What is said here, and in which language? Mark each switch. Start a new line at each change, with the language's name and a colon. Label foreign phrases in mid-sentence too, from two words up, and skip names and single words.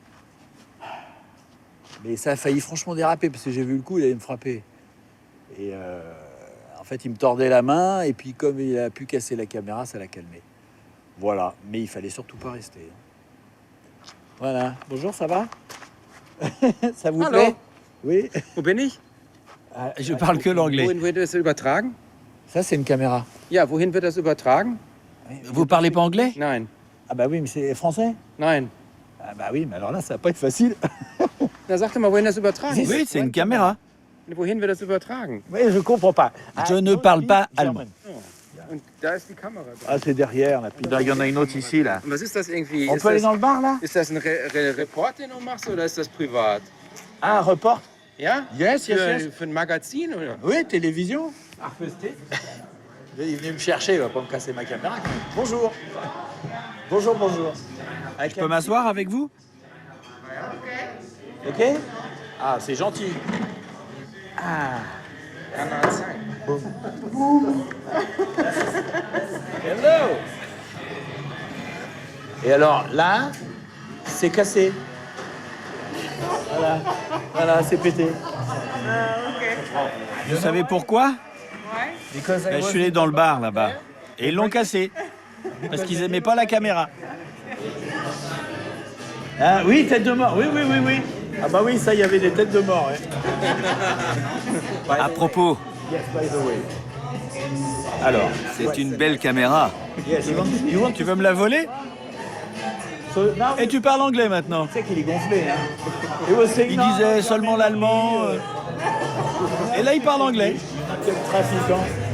French: Mais ça a failli franchement déraper, parce que j'ai vu le coup, il allait me frapper. Et en fait, il me tordait la main, et puis comme il a pu casser la caméra, ça l'a calmé. Voilà, mais il fallait surtout pas rester. Voilà. Bonjour, ça va? Ça vous plaît? Oui.
German: Wo bin ich?
French: Je parle que l'anglais.
German: Wohin wird das übertragen?
French: Ça, c'est une caméra.
German: Ja, wohin wird das übertragen?
French: Vous parlez pas anglais?
German: Nein,
French: Ah bah oui, mais c'est français?
German: nein.
French: Ah bah oui, mais alors là, ça va pas être facile.
German: Na, sag doch mal, wohin das übertragen wird.
French: Oui, c'est une caméra. Wohin wird das übertragen? Oui, je comprends pas. Je ne parle pas allemand.
German: Und da ist die Kamera.
French: Ah, c'est derrière, là. Puis il y en a une autre ici, là.
German: Und was ist das irgendwie?
French: On
German: Ist
French: peut aller das, dans le bar, là?
German: ist das ein Report, den du machst, oder ist das privat?
French: Ah, un report?
German: Ja?
English: Yes, yes, yes.
German: Für ein Magazin, oder?
French: Oui, télévision. Il est venu me chercher, il va pas me casser ma caméra. quand même. Bonjour. Bonjour, bonjour. Je peux m'asseoir avec vous? Ok? Ah, c'est gentil. Ah.
German: Ja, na, zeig.
French: Eh Et alors là, c'est cassé. Voilà, voilà, c'est pété. Vous savez pourquoi? Ben, je suis allé dans le bar là-bas et ils l'ont cassé parce qu'ils aimaient pas la caméra. Ah oui, tête de mort, oui, oui, oui, oui. Ah bah oui, ça, il y avait des têtes de mort. À propos,
English: Yes, by the way.
French: Alors, c'est une belle caméra. yes, Tu veux me la voler? Et tu parles anglais maintenant. Tu sais qu'il est gonflé, hein. Il disait seulement l'allemand. Et là, il parle anglais. Quel trafiquant.